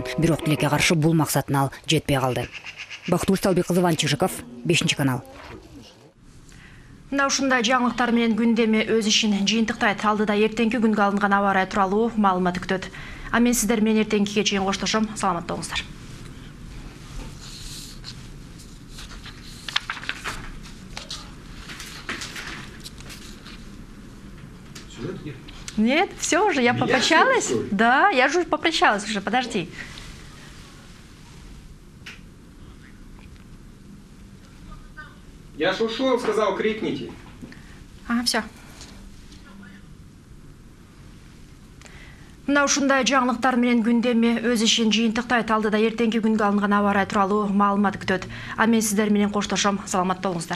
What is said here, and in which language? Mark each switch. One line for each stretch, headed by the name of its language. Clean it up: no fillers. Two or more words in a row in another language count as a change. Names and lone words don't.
Kyrgyz: Бирок тилекке каршы бул максатына ал жетпей калды. Бактыгүл Салбеккызы, Иван Чижиков, 5-канал. Мына ушундай жаңылыктар менен күндөмө өз ишин жыйынтыктайт. Алдыда эртеңки күнгө алынган аба ырайы тууралуу маалымат күтөт. А мен сиздер менен эртеңкиге чейин коштошом. Саламатта болуңуздар.
Russian: Нет, все уже, я попрощалась. Да, я же попрощалась уже, подожди. Я ж ушел, сказал, крикните. Все.
Kyrgyz: Мына ушундай жаңылыктар менен күндөмө өз ишин жыйынтыктайт. Алдыда эртеңки күнгө алынган аба ырайы тууралуу маалымат күтөт. А мен сиздер менен коштошом. Саламатта болуңуздар.